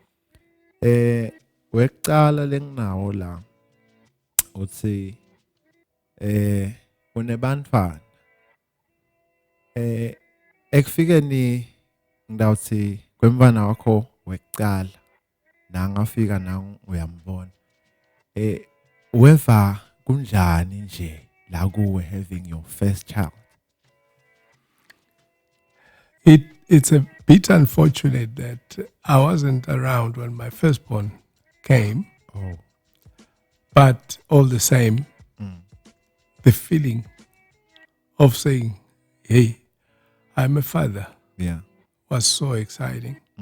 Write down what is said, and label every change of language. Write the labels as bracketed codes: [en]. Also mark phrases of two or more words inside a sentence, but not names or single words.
[ss] Wekucala lenginawo la uthi unebantwana ekufikeni ngidawuthi kwemfana wakho wekucala nangafika nang uyambona weva kunjani nje la kuwe [en] having your first child? It's a bit unfortunate that I wasn't around when my firstborn came. Oh. But all the same, the feeling of saying, hey, I'm a father, was so exciting.